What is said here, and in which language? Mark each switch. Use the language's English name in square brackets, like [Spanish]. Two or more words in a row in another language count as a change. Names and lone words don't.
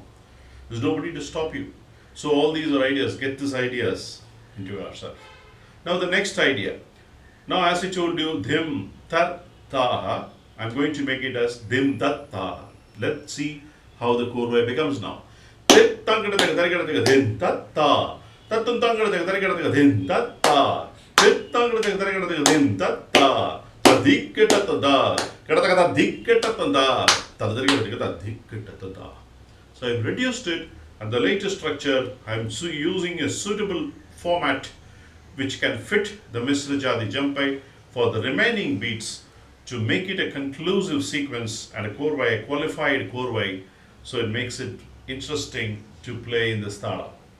[English] There's nobody to stop you. So all these are ideas, get these ideas into yourself. Now the next idea. Now as I told you, dhim tat taha, I'm going to make it as dim tat taha. Let's see how the korvai becomes now. Tit tangada dim tat ta. Tatum tangada dim tat ta. Tit tangada dim tat ta. Tadiketa da. Katakata diketa da. Tadrigata diketa da. So I've reduced it, and the latest structure I'm using a suitable format which can fit the Misra Jathi Jampa for the remaining beats to make it a conclusive sequence and a korvai, a qualified korvai, so it makes it interesting to play in the Thalam.